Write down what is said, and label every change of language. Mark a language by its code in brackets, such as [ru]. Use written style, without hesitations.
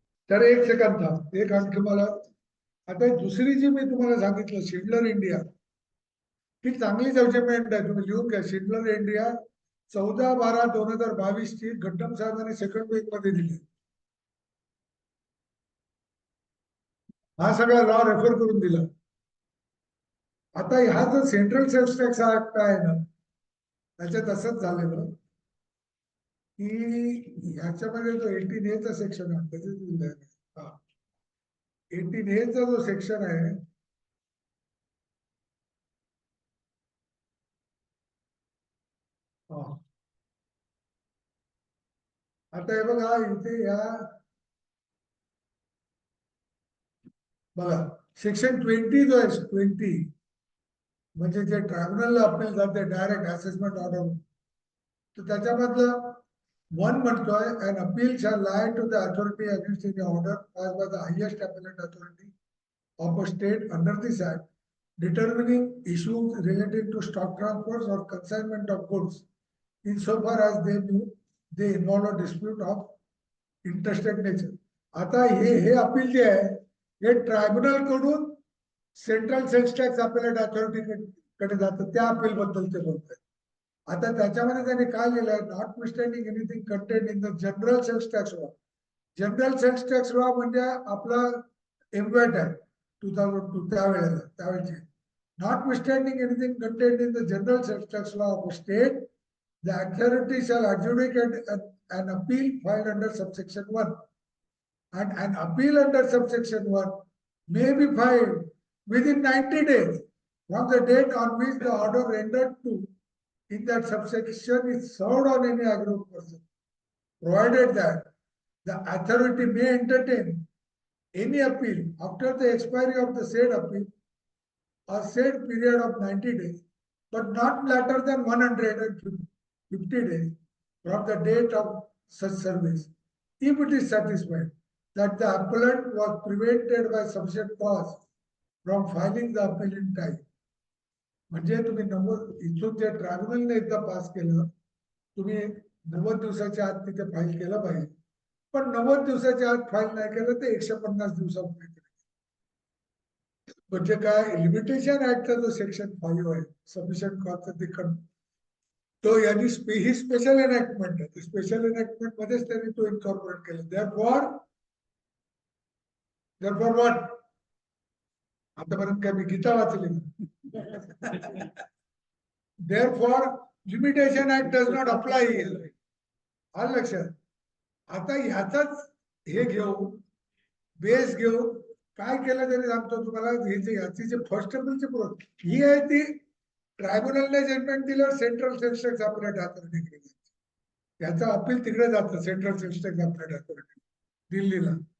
[mr] तर एक सेकंद थांब, एक आणखी मला, आता दुसरी जी मी तुम्हाला सांगितलं शिंडलर इंडिया, ही चांगली जजमेंट आहे. तुम्ही लिहून घ्या. शिंडलर इंडिया 14/12/2022 ची गड्डम साहेबांनी सेकंड वीक मध्ये दिली. हा सगळा लॉ रेफर करून दिला. आता ह्या जो सेंट्रल सेल्स टॅक्स ऍक्ट आहे ना, त्याच्यात असंच झालेलं की ह्याच्यामध्ये जो 18A चा सेक्शन आहे, त्याच्यात 18A चा जो सेक्शन आहे, आता हे बघा इथे बघा सेक्शन 20 जो आहे 20, म्हणजे जे ट्रायब्युनलला अपील जाते डायरेक्ट असेसमेंट ऑर्डर, तर त्याच्यामधलं 1 म्हणतोय [en] an appeal shall lie to the authority against any order passed by the highest appellate authority of a state under this act determining issues related to stock transfers or consignment of goods insofar as they involve a dispute of interstate nature. [mr] आता हे appeal जे आहे हे tribunal कडून central cells tax appellate authority कडे जातं, त्या appeal बद्दल ते बोलतात. आता त्याच्यामध्ये त्यांनी काय लिहिलंय, [en] Notwithstanding anything content in the general sales tax law. [mr] General cells tax law म्हणजे आपला एमवॅट आहे 2002 त्यावेळेचे. [en] Notwithstanding anything content in the general sales tax law of state, the authority shall adjudicate an appeal filed under subsection 1, and an appeal under subsection 1 may be filed within 90 days from the date on which the order rendered to in that subsection is served on any aggrieved person, provided that the authority may entertain any appeal after the expiry of the said appeal or said period of 90 days, but not later than 150 days from the date of such service, if it is satisfied that the appellant was prevented by sufficient cause from filing the appeal in time. [mr] म्हणजे तुम्ही 90 इथून जे ट्रायब्युनलने एकदा pass केलं, तुम्ही 90 दिवसाच्या आत तिथे फाईल केलं पाहिजे. पण 90 दिवसाच्या आत फाईल नाही केलं तर 150 दिवसापूर्वी. म्हणजे काय, लिमिटेशन ऍक्टचा जो सेक्शन 5 आहे सफिशियंट कॉजचा तिकड, तो यांनी ही स्पेशल एनॅक्टमेंट आहे. स्पेशल एनॅक्टमेंट मध्येच त्यांनी तो इन्कॉर्पोरेट केला. [en] Therefore what? [mr] आतापर्यंत काय मी गीता वाचली [en] Therefore, limitation act does not apply here. [mr] आलं लक्षात. आता ह्याचाच हे घेऊ, बेस घेऊ, काय केलं तरी सांगतो तुम्हाला. ह्याची जे फर्स्ट अपीलची प्रोसेस ही आहे ती ट्रायब्युनलने जजमेंट दिल्यावर central cells tax applet authority, याचा अपील तिकडे जातं central cells tax applet authority दिल्लीला.